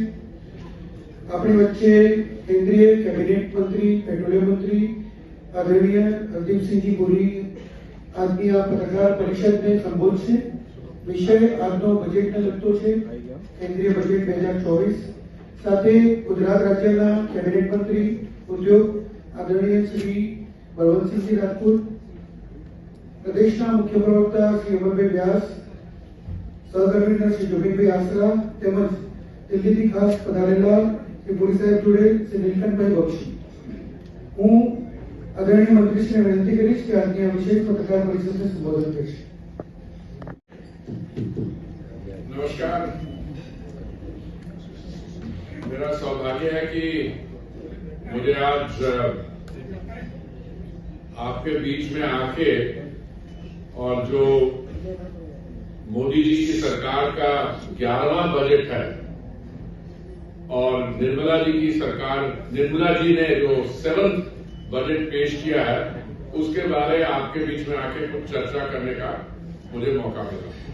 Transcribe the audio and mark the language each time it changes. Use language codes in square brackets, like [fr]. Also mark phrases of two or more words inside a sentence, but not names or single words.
[gu] આપણી વચ્ચે કેન્દ્રીય કેબિનેટ મંત્રી પેટ્રોલિયમ મંત્રી આદરણીય હરદીપસિંહજી પુરી આજની આ પત્રકાર પરિષદને સંબોધશે। વિષય આજનો બજેટને લગતો છે, કેન્દ્રીય બજેટ 2024। સાથે ગુજરાત રાજ્યના કેબિનેટ મંત્રી ઉદ્યોગ આદરણીય શ્રી બળવંતસિંહજી રાજપૂત, પ્રદેશના મુખ્ય પ્રવક્તા શ્રી અમરભાઈ વ્યાસ, સહકન્વીનર શ્રી જોગિંદરભાઈ આસરા તેમજ દિલ્હીથી ખાસ પધારેલા શ્રી પુરી સાહેબ જોડે શ્રી નીલકંઠભાઈ બક્ષી। હું આદરણીય મંત્રીશ્રીને વિનંતી કરીશ કે આજની આ વિશેષ પત્રકાર પરિષદને સંબોધન કરશે। [hi] नमस्कार। मेरा सौभाग्य है कि मुझे आज आपके बीच में आके और जो मोदी जी की सरकार का 11वां बजट है और निर्मला जी की सरकार, निर्मला जी ने जो 7th बजट पेश किया है, उसके बारे आपके बीच में आके कुछ चर्चा करने का मुझे मौका मिला।